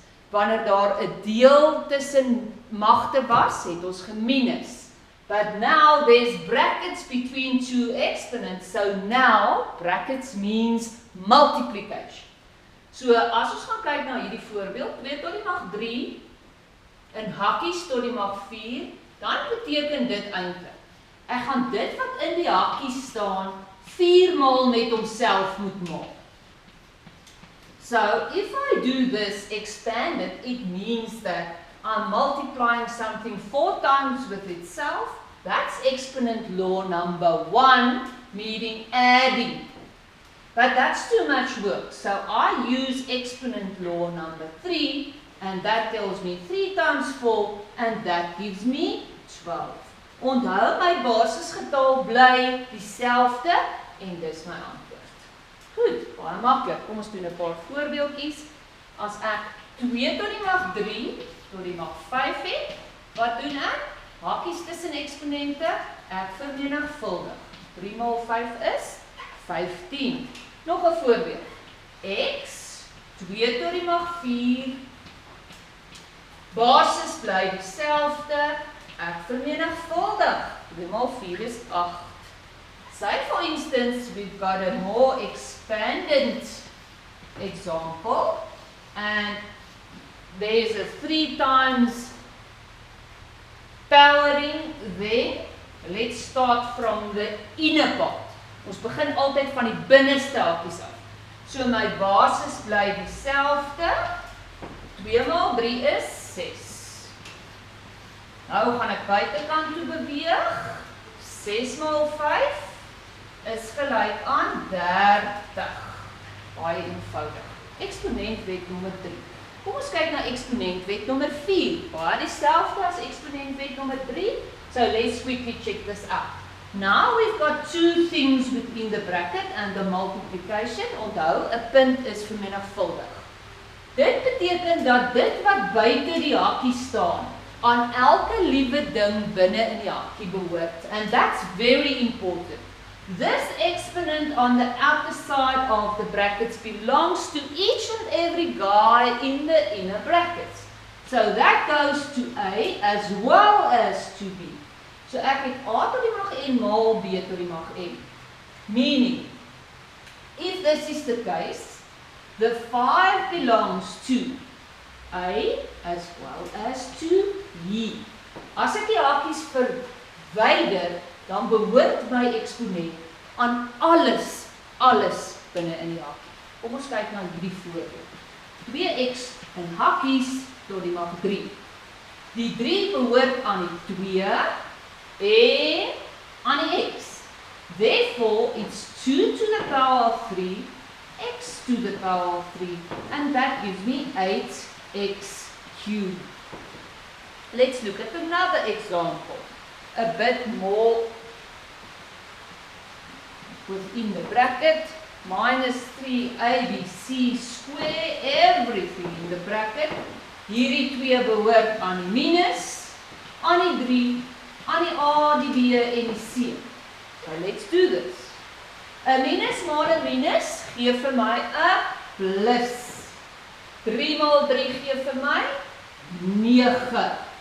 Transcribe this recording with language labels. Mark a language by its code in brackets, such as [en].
[af] Wanneer daar 'n deel tussen magte was, het ons geminus. [en] But now there's brackets between two exponents, so now brackets means multiplication. [af] So as ons gaan kyk na hierdie voorbeeld, 2 tot die mag 3 in hakkies tot die mag 4, dan beteken dit eintlik, ek gaan dit wat in die hakkies staan 4 maal met homself moet maak. [en] So if I do this expanded, it means that I'm multiplying something 4 times with itself. That's exponent law number 1, meaning adding. But that's too much work. So I use exponent law number 3, and that tells me 3 times 4, and that gives me 12. [af] Onthou, my basisgetal bly dieselfde, en dis my antwoord. Goed, baie maklik. Kom ons doen 'n paar voorbeeldjies. As ek 2 tot die mag 3 tot die mag 5 het, wat doen ek? Hakkies tussen eksponente, ek vermenigvuldig. 3 maal 5 is 15. Nog 'n voorbeeld. X, 2 tot die mag 4. Basis bly dieselfde, ek vermenigvuldig. 3 maal 4 is 8. [en] Say for instance, we've got a more expanded example, and there's a 3 times powering there. Let's start from the inner part. [af] Ons begin altyd van die binneste hakkies af. So my basis bly dieselfde. 2 maal 3 is 6. Nou gaan ek buitekant toe beweeg. 6 maal 5 is gelyk aan 30. Baie eenvoudig. Eksponentwet nommer 3. Kom ons kyk na eksponentwet nommer 4. Baie dieselfde as eksponentwet nommer 3. [en] So let's quickly check this out. Now we've got 2 things within the bracket and the multiplication. [af] Onthou, 'n punt is vermenigvuldig. Dit beteken dat dit wat buite die hakkie staan, aan elke liewe ding binne in die hakkie behoort. [en] And that's very important. This exponent on the outer side of the brackets belongs to each and every guy in the inner brackets. So that goes to A as well as to B. [af] So ek het A tot die mag n maal B tot die mag n. [en] Meaning, if this is the case, the 5 belongs to A as well as to B. [af] As ek die hakies verwyder, dan behoort my eksponent aan alles binne in die hakkie. Kom ons kyk na hierdie voorbeeld. 2x in hakkies tot die mag 3. Die 3 behoort aan die 2 en aan die x. [en] Therefore, it's 2 to the power of 3, x to the power of 3, and that gives me 8x cubed. Let's look at another example. A bit more within the bracket, minus 3abc square, everything in the bracket. [af] Hierdie 2 behoort aan die minus, aan die 3, aan die a, die b en die c. [en] So let's do this. [af] 'n minus maal 'n minus gee vir my 'n plus. 3 maal 3 gee vir my 9.